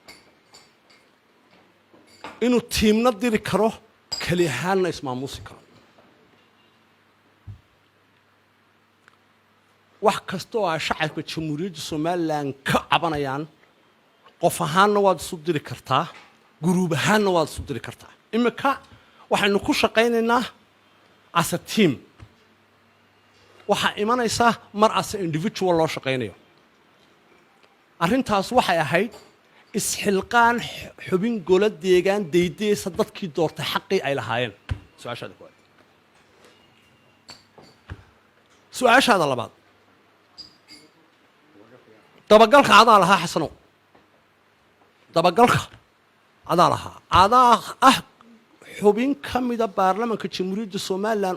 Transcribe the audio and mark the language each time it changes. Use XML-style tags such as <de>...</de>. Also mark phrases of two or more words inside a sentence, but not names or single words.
<so>inuu tiimna diri karo kali ahaanna ismaamuusi karo wax kasta oo ay shacabka jamhuuriyadda Soomaaliland ka cabanayaan qof ahaanna waad isu diri kartaa guruub ahaanna waad isu diri kartaa imika waxaynu ku shaqaynaynaa</so> <en>as a team</en> <so>waxaa imanaysa mar</so> <en>as individual</en> <so>loo shaqaynayo arrintaas waxay ahayd isxilqaan xubin golo deegaan deydeysa dadkii doortay xaqii ay lahaayeen su'aashaada koowaad su'aashaada labaad dabagalka adaa lahaa xasano dabagalka adaa lahaa adaa xubin ka mida baarlamaanka jamhuuriyadda Soomaaliland</so>